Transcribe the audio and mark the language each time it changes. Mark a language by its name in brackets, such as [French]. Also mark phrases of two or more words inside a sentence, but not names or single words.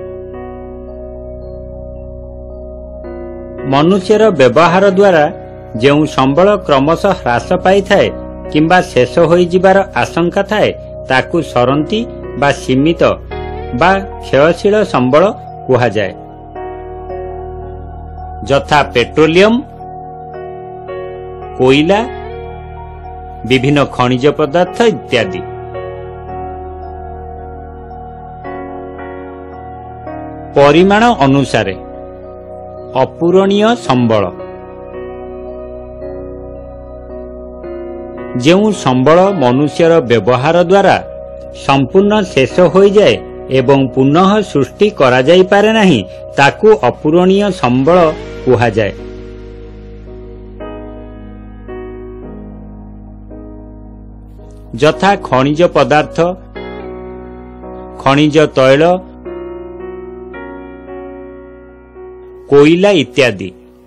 [Odia] ମନୁଷ୍ୟର ବ୍ୟବହାର ଦ୍ୱାରା ଯେଉଁ ସମ୍ବଳ କ୍ରମଶଃ ହ୍ରାସ ପାଇଥାଏ କିମ୍ବା ଶେଷ ହୋଇଯିବାର ଆଶଙ୍କା ଥାଏ, ତାକୁ ସରନ୍ତି ବା ସୀମିତ ବା କ୍ଷୟଶୀଳ ସମ୍ବଳ କୁହାଯାଏ। ଯଥା ପେଟ୍ରୋଲିୟମ, କୋଇଲା, ବିଭିନ୍ନ ଖଣିଜ ପଦାର୍ଥ ଇତ୍ୟାଦି। ପରିମାଣ ଅନୁସାରେ ଅପୂରଣୀୟ ସମ୍ବଳ ଯେଉଁ ସମ୍ବଳ ମନୁଷ୍ୟର ବ୍ୟବହାର ଦ୍ୱାରା ସମ୍ପୂର୍ଣ୍ଣ ଶେଷ ହୋଇଯାଏ ଏବଂ ପୁନଃ ସୃଷ୍ଟି କରାଯାଇପାରେ ନାହିଁ ତାକୁ ଅପୂରଣୀୟ ସମ୍ବଳ କୁହାଯାଏ। ଯଥା ଖଣିଜ ପଦାର୍ଥ, ଖଣିଜ ତୈଳ, କୋଇଲା ଇତ୍ୟାଦି।